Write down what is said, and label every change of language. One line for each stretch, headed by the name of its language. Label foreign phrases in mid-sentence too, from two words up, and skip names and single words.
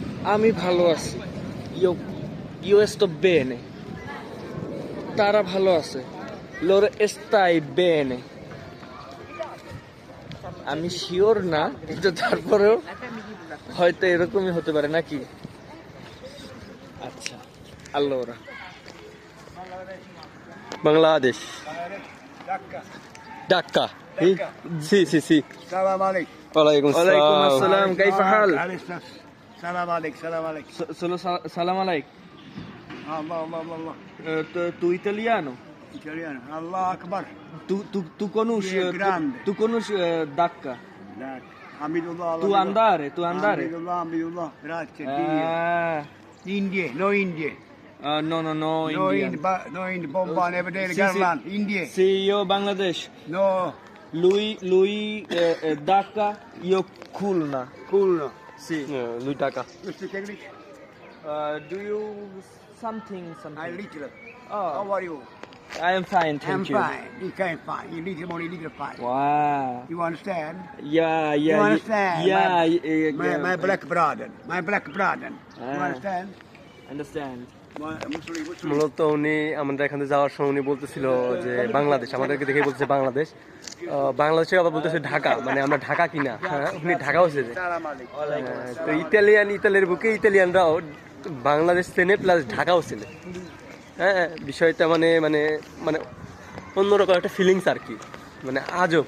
Bangla: আমি ভালো আছি।
Italian: io sto bene,
Bangla: তারা ভালো আছে।
Italian: loro stai bene,
Bangla: আমি শিওর না, কিন্তু তারপরেও হয়তো এরকমই হতে পারে নাকি। আচ্ছা, allora বাংলাদেশ ঢাকা জি জি জি
Arabic: السلام عليكم. ওয়ালাইকুম ওয়ালাইকুম আসসালাম আসসালাম, كيف حال؟ السلام عليكم. السلام عليكم. سلام عليكم. الله الله الله الله.
Italian: Tu italiano? Italiano.
Arabic: الله أكبر.
Italian: Tu conosci Grande. tu conosci Dhaka?
Arabic: لا. حمد الله.
Italian: Tu andare, tu andare.
Arabic: حمد الله حمد الله.
Italian: Grazie Dio.
English: India. No India. No, no, no, No Indian. India. No India. Bomba never did.
Italian: Sì, sì. Garland. India. Sì, io Bangladesh. No. Lui Dhaka, io Khulna. Cool. Sì.
Bangla: দুই টাকা
English: You speak English? Do you something? I little. Oh, How are you? I am fine, I'm thank you. fine. You can't fine. You little money, little fine. Wow. You understand? Yeah, yeah. You understand? Yeah, My black brother. My black brother. You Ah. understand? Understand. Muslim.
Bangla: মূলত উনি আমাদের এখানে যাওয়ার সময় উনি বলতেছিল যে বাংলাদেশ, আমাদেরকে দেখে বলতেছে বাংলাদেশ। বাংলাদেশে আবার বলতেছে ঢাকা, মানে আমরা ঢাকা কিনা। হ্যাঁ, উনি ঢাকা হচ্ছে যে।
Arabic: سلام عليكم.
Bangla: তো ইতালিয়ানের বুকে ইতালিয়ানরাও বাংলাদেশ চেনে প্লাস ঢাকাও চেনে। হ্যাঁ, বিষয়টা মানে মানে মানে অন্যরকম একটা ফিলিংস আর কি, মানে আজব।